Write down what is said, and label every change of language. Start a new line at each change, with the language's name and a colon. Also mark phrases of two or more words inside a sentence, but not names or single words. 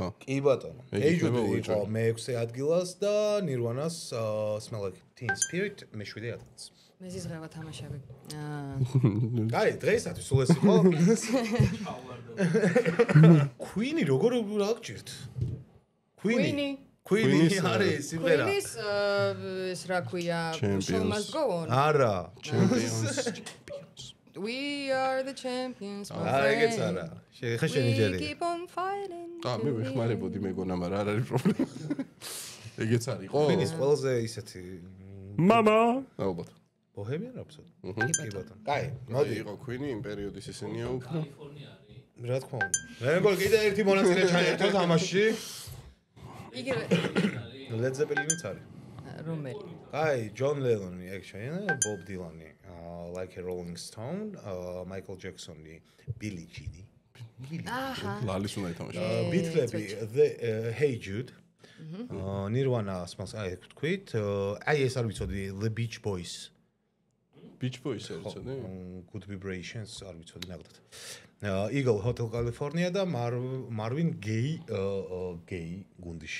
Georgian: კი ბატონო. Hey Jude იყო მე-6 ადგილას და Nirvana-ს Smell Like Teen Spirit მე-7 ადგილას. მე ზიზღება თამაშები. აი, დღეისათვის სულ ეს იყო. Queen-ი როგორ რა გჭირთ? Queen-ი არის სიმღერა. Queen-ის ეს რა ქვია, Show Must Go On. არა. Champions. We are the champions. არა, ეგეც არა. ხა შენი ჯერი.
English: We keep on fighting.
Georgian: მე ვიხმარებოდი მეგონა, მაგრამ არ არის პრობლემა. ეგეც არისო? Queen-ის ყველაზე ისეთი მამა. ალბათ. Bohemian Rhapsody. კი ბატონო. კაი, მოდი. იყო Queen-ი იმ პერიოდის ისინია უფრო. რა თქმა უნდა. მე მგონი კიდე ერთი მონაწილე ჩაერთო თამაშში. იგივე. Led Zeppelin-იც არის. რომელი? აი, John Lennon-ი, ეგ შეიძლება, Bob Dylan-ი, Like a Rolling Stone, Michael Jackson-ი, Billie Jean-ი. აჰა. ლალის უნდა ითამაშა. Beatles-ი, Hey Jude. Nirvana, Smells Like Teen Spirit. აი, ეს არ ვიცოდი, The Beach Boys. Beach Boys ერიცოდი? Good Vibrations არ ვიცოდი ნაკლებად. Eagle Hotel California და Marvin Gaye გუნდიში.